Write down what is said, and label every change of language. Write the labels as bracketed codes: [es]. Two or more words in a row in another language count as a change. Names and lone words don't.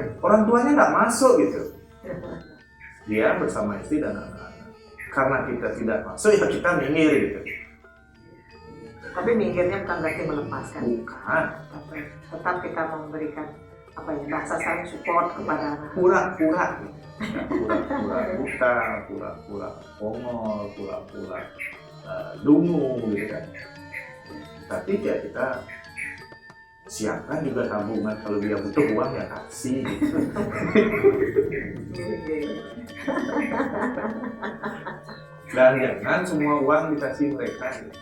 [id] Orang tuanya nggak masuk gitu. Dia bersama istri dan anak-anak. Karena kita tidak masuk, ya kita minggir gitu. Tapi minggirnya bukan berarti melepaskan. Bukan. Tetap kita memberikan bahasa saling support kepada anak. Pura-pura buta, pura-pura ongol, pura-pura dungu gitu kan. Tapi ya kita siapkan juga tabungan, kalau dia butuh uang ya kasih gitu. Dan jangan semua uang dikasih mereka gitu.